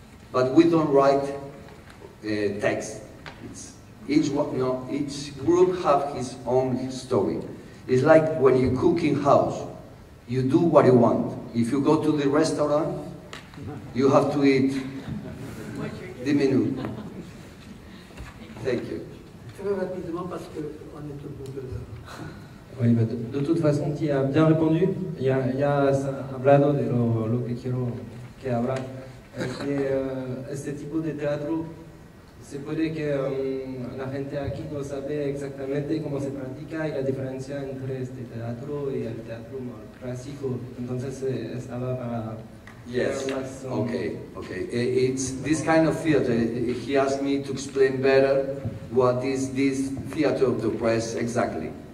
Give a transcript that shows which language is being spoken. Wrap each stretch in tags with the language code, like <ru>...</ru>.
<en>But we don't write text. Each group have his own story. It's like when you cook in house. You do what you want. If you go to the restaurant, you have to eat the menu. Thank you.</en> <fr>Très rapidement parce qu'on est au bout de l'heure. Oui, de toute façon, tu as bien répondu.</fr> <es>Ya has hablado de lo que quiero que hablar. Que este tipo de teatro se puede que la gente aquí no sabe exactamente cómo se practica y la diferencia entre este teatro y el teatro clásico. Entonces estaba para...</es> <en>Yes, okay. It's this kind of theater. He asked me to explain better what is this theater of the press exactly.</en>